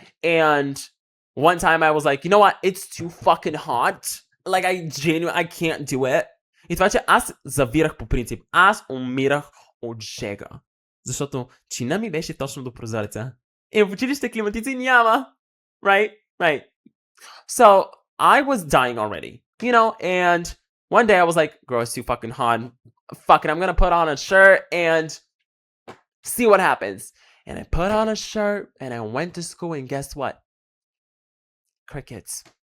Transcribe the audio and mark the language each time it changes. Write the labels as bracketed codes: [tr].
[en] And one time I was like, you know what, it's too fucking hot, I can't do it. [bg] И това, че аз завирах по принцип, аз умирах от жега, защото чина ми беше точно до прозореца и в училище климатици няма. [en] Right. So I was dying already, and one day I was like, girl, it's too fucking hot. Fuck it, I'm gonna put on a shirt and see what happens. And I put on a shirt and I went to school, and guess what? Crickets.